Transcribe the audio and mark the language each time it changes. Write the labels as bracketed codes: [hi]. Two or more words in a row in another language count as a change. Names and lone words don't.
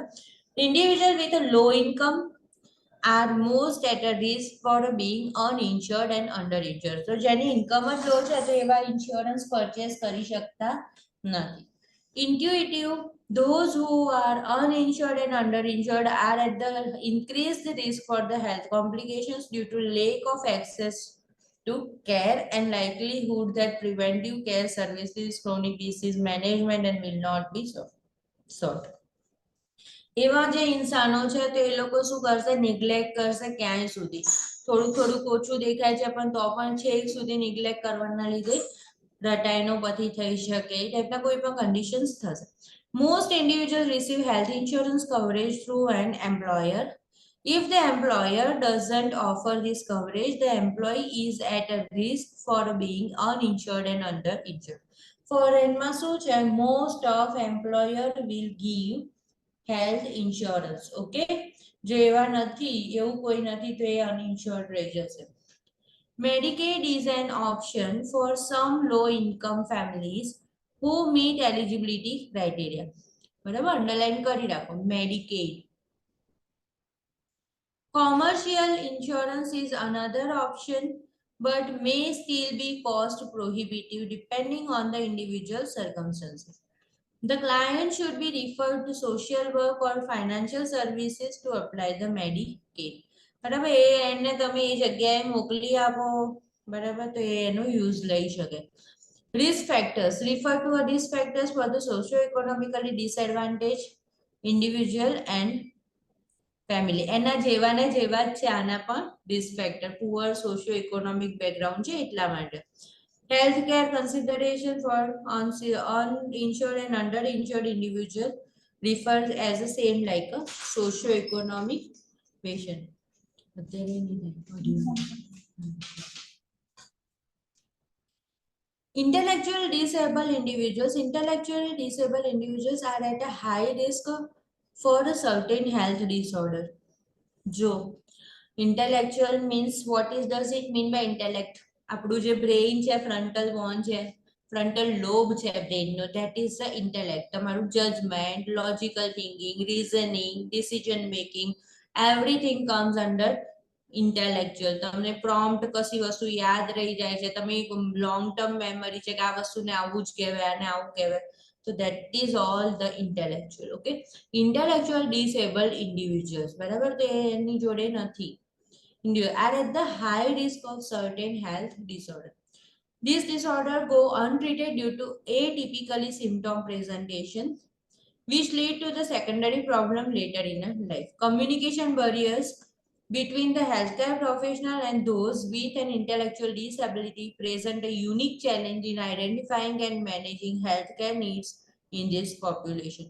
[en] Individual with a low income are most at a risk for being uninsured and underinsured. [gu] So જેની ઇન્કમ જ લો છે તો એવા [en] insurance purchase [gu] કરી શકતા નથી. [en] Intuitive: those who are uninsured and underinsured are at the increased risk for the health complications due to lack of access to care and likelihood that preventive care services, chronic disease management and will not be sought. [gu] એવા જે ઇન્સાનો છે તો એ લોકો શું કરશે, નિગ્લેક્ટ કરશે ક્યાંય સુધી, થોડું થોડું ઓછું દેખાય છે પણ તો પણ છેક સુધી નિગ્લેક્ટ કરવાના લીધે રટાઈનોપથી થઈ શકે, એ ટાઈપના કોઈ પણ કન્ડિશન્સ થશે. [en] most individual receive health insurance coverage through an employer. If the employer doesn't offer this coverage, the employee is at a risk for being uninsured and underinsured. [gu] ફોરેનમાં શું છે, [en] most of employer will give health insurance, okay. [gu] જો એવા નથી, એવું કોઈ નથી તો એ અનઇન્શ્યોર્ડ રહી જશે. [en] Medicaid is an option for some low income families who meet eligibility criteria. [gu] બરાબર, અંડરલાઈન કરી રાખો Medicaid. [en] Commercial insurance is another option but may still be cost prohibitive depending on the individual circumstances. The client should be referred to social work or financial services to apply the Medicaid. [gu] બરાબર, એને તમે એ જગ્યાએ મોકલી આપો, બરાબર, તો એનો યુઝ લઈ શકે. [en] Risk factors: refer to a risk factors for the socio-economically disadvantaged individual and family. [gu] એના જેવા ને જેવા જ છે આના પણ [en] risk factor, poor socio-economic background [gu] છે એટલા માટે. [en] Healthcare consideration for uninsured and underinsured individual refers as the same like a socio-economic patient. Intellectually disabled individuals. Intellectually disabled individuals are at a high risk for a certain health disorder. જો intellectual means what does it mean by intellect? [gu] આપણું જે બ્રેઇન છે, [en] frontal bone [gu] છે, [en] frontal lobe [gu] છે બ્રેઇનનો, [en] that is the intellect. તમારું judgment, logical thinking, reasoning, decision making, everything comes under intellectual. [gu] તમને પ્રોમ્પ્ટ કશી વસ્તુ યાદ રહી જાય છે, તમે [en] long term memory [gu] છે કે આ વસ્તુને આવું જ કહેવાય, આને આવું કહેવાય, [en] so that is all the intellectual. Okay, intellectual disabled individuals, [gu] બરાબર, તો એની જોડે નથી. [en] Are at the high risk of certain health disorder. This disorder go untreated due to atypically symptom presentation, which lead to the secondary problem later in life. Communication barriers between the healthcare professional and those with an intellectual disability present a unique challenge in identifying and managing healthcare needs in this population.